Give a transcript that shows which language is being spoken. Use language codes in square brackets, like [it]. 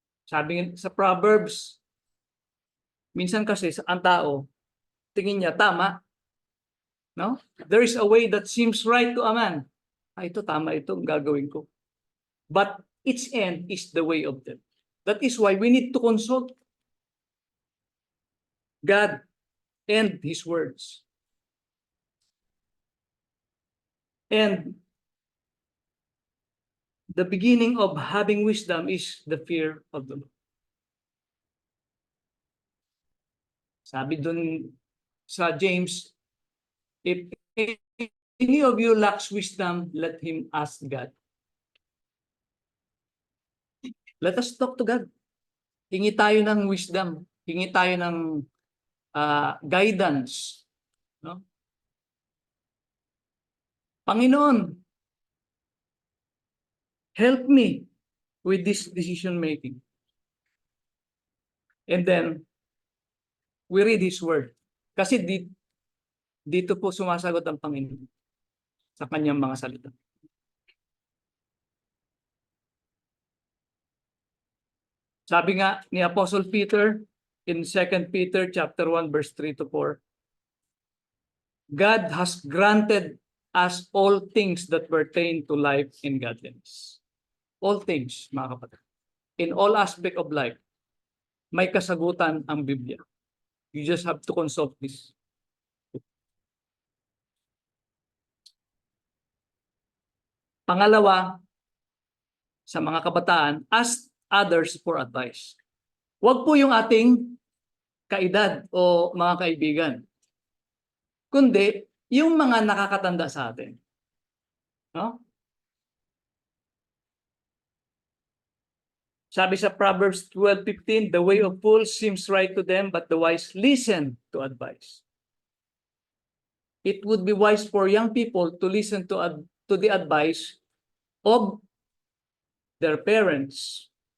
[tl] Sabi sa Proverbs, minsan kasi ang tao, tingin niya tama. No? [en] There is a way that seems right to a man. [tl] Ito tama, ito ang gagawin ko. [en] But its end is the way of death. That is why we need to consult God and His words. And the beginning of having wisdom is the fear of the Lord. [tl] Sabi dun sa [en] James, if any of you lacks wisdom, let him ask God. Let us talk to God. [tl] Hingi tayo ng [en] wisdom. [tl] Hingi tayo ng guidance. No? [en] Panginoon, help me with this decision making. And then, we read His Word. [tl] Kasi dito po sumasagot ang Panginoon sa kanyang mga salita. Sabi nga ni [en] Apostle Peter in 2 Peter chapter 1 verse 3 to 4, God has granted us all things that pertain to life and godliness. All things, [tl] mga kapatid. [en] In all aspect of life, [tl] may kasagutan ang Biblia. [en] You just have to consult this. [tl] Pangalawa, sa mga kabataan, [en] ask others for advice. [tl] Huwag po yung ating kaedad o mga kaibigan, kundi yung mga nakakatanda sa atin. No? Sabi sa [en] Proverbs 12:15, the way of fools seems right to them, but the wise listen to advice. It would be wise for young people to listen to the advice of their parents.